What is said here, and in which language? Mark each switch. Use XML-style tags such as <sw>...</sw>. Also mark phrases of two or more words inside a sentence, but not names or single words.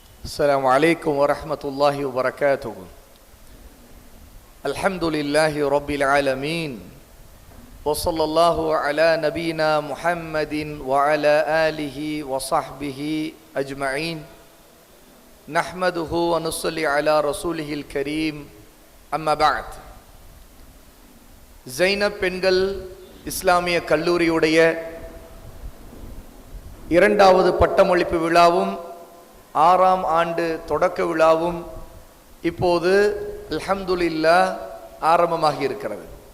<ar>السلام عليكم ورحمة الله وبركاته. الحمد لله رب العالمين وصلى الله على نبينا محمد وعلى آله وصحبه أجمعين نحمده ونصلي على رسوله الكريم أما بعد.</ar> <ta>ஜைனப் பெண்கள் இஸ்லாமிய கல்லூரியுடைய இரண்டாவது பட்டமளிப்பு விழாவும் 6ஆம் ஆண்டு தொடக்க விழாவும் இப்போது அல்ஹம்துலில்லாஹ் ஆரம்பமாகி இருக்கிறது.</ta>